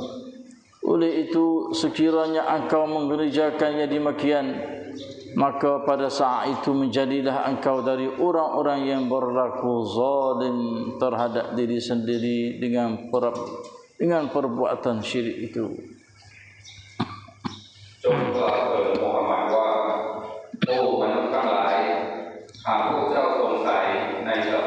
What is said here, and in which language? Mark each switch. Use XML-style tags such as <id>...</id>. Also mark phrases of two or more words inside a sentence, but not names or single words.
<ms>Oleh itu sekiranya engkau mengerjakannya demikian, maka pada saat itu menjadilah engkau dari orang-orang yang berlaku zalim terhadap diri sendiri dengan perbuatan syirik itu.</ms> <th>จงกล่าวเถิดมูฮัมหมัดว่าโอ้มนุษย์ทั้งหลายหากพวกเจ้าสงสัยใน</th>